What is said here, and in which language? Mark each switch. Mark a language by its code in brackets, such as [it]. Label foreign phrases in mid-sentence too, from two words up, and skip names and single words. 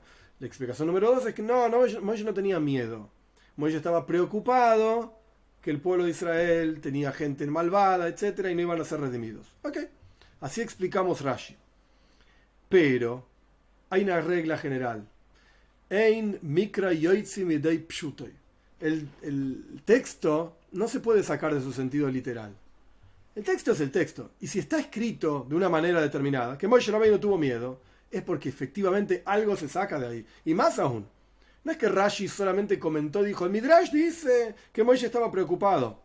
[es] La explicación número 2 es que Moishe no tenía miedo. Moishe estaba preocupado que el pueblo de Israel tenía gente malvada, etcétera, y no iban a ser redimidos. Ok, así explicamos Rashi. Pero hay una regla general. [he] אין מקרא יוצא מידי פשוטו. [es] El texto no se puede sacar de su sentido literal. El texto es el texto. Y si está escrito de una manera determinada, que Moishe Rabbeinu tuvo miedo, es porque efectivamente algo se saca de ahí. Y más aún, no es que Rashi solamente comentó, dijo, el Midrash dice que Moishe estaba preocupado.